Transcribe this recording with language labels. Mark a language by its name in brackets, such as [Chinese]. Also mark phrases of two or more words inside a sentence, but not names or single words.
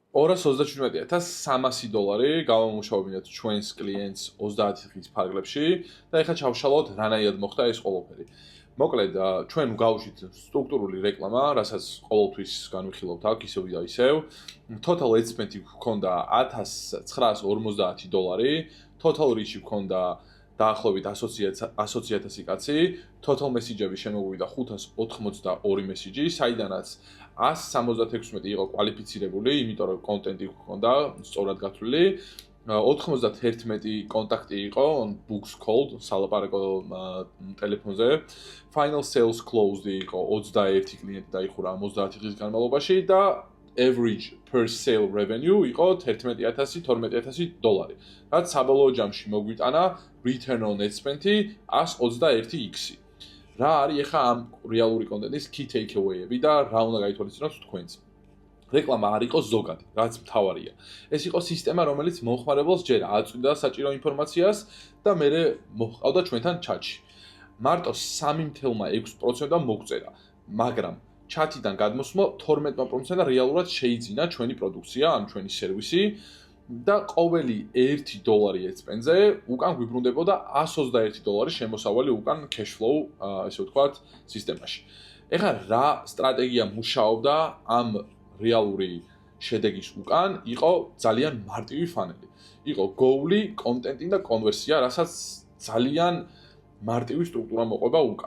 [Georgian] $237,300 გავამუშავებინათ ჩვენს კლიენტს 30 დღის ფარგლებში და ეხლა ჩავშალოთ რანაირად მოხდა ეს ყველაფერი. მოკლედ, ჩვენ გავუშვით სტრუქტურული რეკლამა, რასაც ყოველთვის განვიხილავთ აქ ისევ და ისევ. [English] Total ad spend- [Georgian] ი გვქონდა $1,950, [English] total reach- [Georgian] ი გვქონდა დაახლოებით 120,000 კაცი, [English] total message- [Georgian] ები შემოგვივიდა 582 მესიჯი, საიდანაც 176 იყო კვალიფიცირებული, იმიტომ რომ კონტენტი გვქონდა სწორად გათვლილი. 91 კონტაქტი იყო [English] books called [Georgian] სალაპარაკო ტელეფონზე. [English] Final sales closed [Georgian] იყო 21 კლიენტი დაიხურა 30 დღის განმავლობაში და [English] average per sale revenue [Georgian] იყო $11,000-12,000, რაც საბოლოო ჯამში მოგვიტანა [English] return on ad spend- [Georgian] ი 121x. რა არის ახლა ამ რეალური კონტენტის [English] key takeaway- [Georgian] ები და რა უნდა გაითვალისწინოთ თქვენც. რეკლამა არ იყო ზოგადი, რაც მთავარია. ეს იყო სისტემა, რომელიც მომხმარებელს ჯერ აწვდიდა საჭირო ინფორმაციას და მერე მოჰყავდა ჩვენთან ჩატში. მარტო 3.6% მოგწერა, მაგრამ ჩატიდან გადმოსვლა 12% რეალურად შეიძინა ჩვენი პროდუქცია, ან ჩვენი სერვისი და ყოველი $1 [English] ad spend- [Georgian] ზე უკან გვიბრუნდებოდა $121 შემოსავალი უკან [English] cash flow, [Georgian] ესე ვთქვათ, სისტემაში. ეხლა რა სტრატეგია მუშაობდა ამ რეალური შედეგის უკან, იყო ძალიან მარტივი ფანელი. იყო goal-ი, კონტენტი და კონვერსია, რასაც ძალიან მარტივი სტრუქტურა მოყვება უკან.